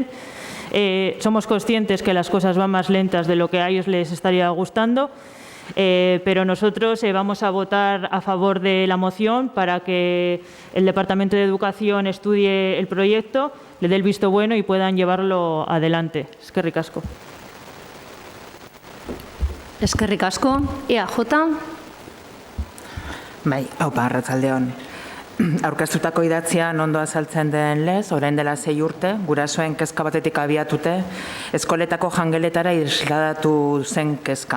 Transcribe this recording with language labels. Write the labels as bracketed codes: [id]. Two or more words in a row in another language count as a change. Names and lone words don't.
[es] Somos conscientes que las cosas van más lentas de lo que a ellos les estaría gustando, pero nosotros vamos a votar a favor de la moción para que el Departamento de Educación estudie el proyecto, le dé el visto bueno y puedan llevarlo adelante. [eu] Eskerrik asko. Eskerrik asko. EAJ? Bai, haupa, arratsaldeon. Aurkeztutako idatzian ondo azaltzen den lez, orain dela 6 urte, gurasoen kezka batetik abiatute, eskoletako jangeletara isladatu zen kezka.